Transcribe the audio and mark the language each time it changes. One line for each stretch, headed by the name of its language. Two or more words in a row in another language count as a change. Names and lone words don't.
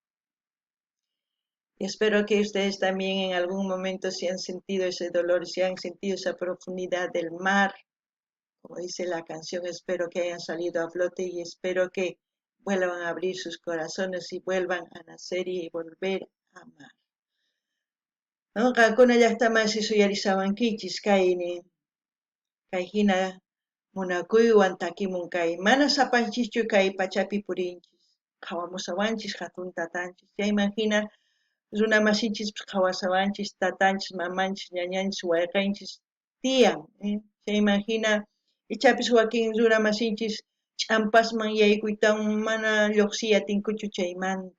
Spanish: Y espero que ustedes también en algún momento si han sentido ese dolor, si han sentido esa profundidad del mar, como dice la canción, espero que hayan salido a flote y espero que vuelvan a abrir sus corazones y vuelvan a nacer y volver a amar. ¿No?
Quechua: Qankuna llaqtaman suyarisawankichis kayni, kay hina munakuywan takimun kay mana sapanchischu kay pachapi purinchis, qhawamusawanchis hatun tatanchis, chayman hina runa masinchis qhawasawanchis, tatanchis, mamanchis, ñañanchis, wayqinchis tiyan, chayman hina ichapis wakin runa masinchis ch'ampasman yaykuytawan mana lluqsiyatinkuchu chaymanta.